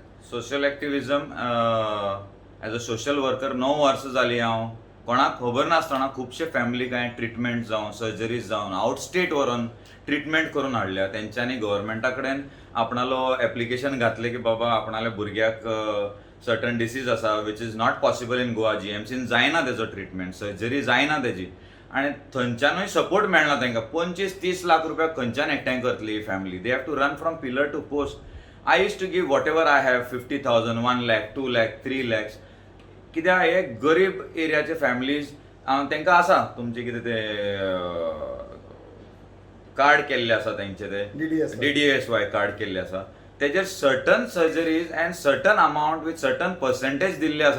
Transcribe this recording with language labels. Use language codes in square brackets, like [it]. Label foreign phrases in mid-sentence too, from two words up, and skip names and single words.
[en] social activism as a social worker [kok] 9 वर्सां जालीं हांव कोणाक खबर नासतना खुबशे फॅमिलीक हांवें ट्रिटमेंट जावं सर्जरीज जावन [en] out state [kok] व्हरून ट्रिटमेंट करून हाडल्या. तेंच्यांनी गव्हर्मेंटा कडेन आपणालो एप्लिकेशन घातलें की बाबा आपणाल्या भुरग्याक [en] certain disease [kok] आसा [en] which is not possible in Goa. [kok] GMCन जायना तेजो ट्रिटमेंट, सर्जरी जायना तेजी, आनी थंयच्यानूय सपोर्ट मेळना तांकां. 25-30 लाख रुपया खंयच्यान एकठांय करतली ही फॅमिली? [en] they have to run from pillar to post. I use to give what ever I have, 50,000, 1 lakh, 2 lakh, 3 lakhs. [kok] कित्याक हे गरीब एरियाचे फॅमिलीज तांकां आसा तुमचे कितें ते कार्ड केल्ले आसा तेंचे ते DDSY कार्ड केल्ले आसा, तेजेर [en] certain surgeries and certain amount with certain percentage [kok] दिल्ले आसा.